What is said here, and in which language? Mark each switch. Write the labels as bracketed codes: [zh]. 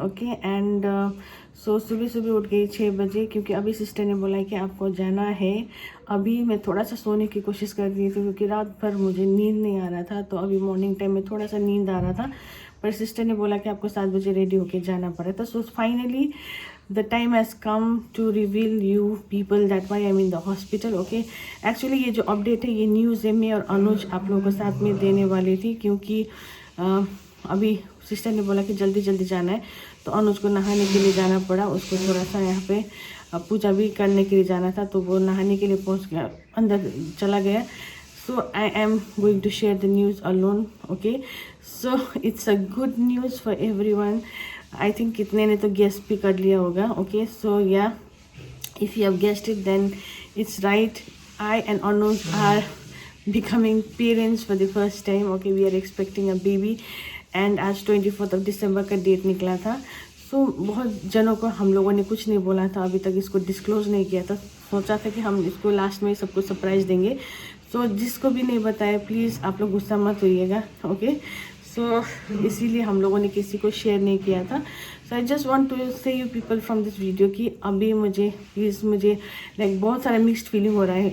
[hi] Okay and so सुबह सुबह उठ गई 6 बजे, क्योंकि अभी सिस्टर ने बोला कि आपको जाना है। अभी मैं थोड़ा सा सोने की कोशिश कर रही थी, क्योंकि रात भर मुझे नींद नहीं आ रहा था। तो अभी मॉर्निंग टाइम में थोड़ा सा नींद आ रहा था, पर सिस्टर ने बोला कि आपको 7 बजे रेडी होके जाना पड़ा था। [en] So finally the time has come to reveal you people that why I'm in the hospital. [hi] Okay, actually ये जो अपडेट है ये न्यूज़ है मैं और अनुज आप लोगों को साथ में देने वाली थी, क्योंकि अभी सिस्टर ने बोला कि जल्दी जल्दी जाना है। तो अनुज को नहाने के लिए जाना पड़ा, उसको थोड़ा सा यहाँ पे पूजा भी करने के लिए जाना था, तो वो नहाने के लिए पहुँच गया, अंदर चला गया। [en] So I am going to share the news alone. Okay, so it's a good news for everyone. I think [hi] कितने ने तो गेस भी कर लिया होगा. [en] Okay, so yeah, if you have guessed it, then it's right. I and Anuj are becoming parents for the first time. Okay, we are expecting a baby, and [hi] आज 24th of December का date निकला था. सो बहुत जनों को हम लोगों ने कुछ नहीं बोला था, अभी तक इसको डिस्क्लोज नहीं किया था। सोचा था कि हम इसको लास्ट में सबको सरप्राइज़ देंगे। सो जिसको भी नहीं बताया प्लीज़ आप लोग गुस्सा मत होइएगा। ओके, सो इसीलिए हम लोगों ने किसी को शेयर नहीं किया था। [en] so I just want to say you people from this video [hi] कि अभी मुझे प्लीज़ मुझे लाइक बहुत सारा मिक्स्ड फीलिंग हो रहा है।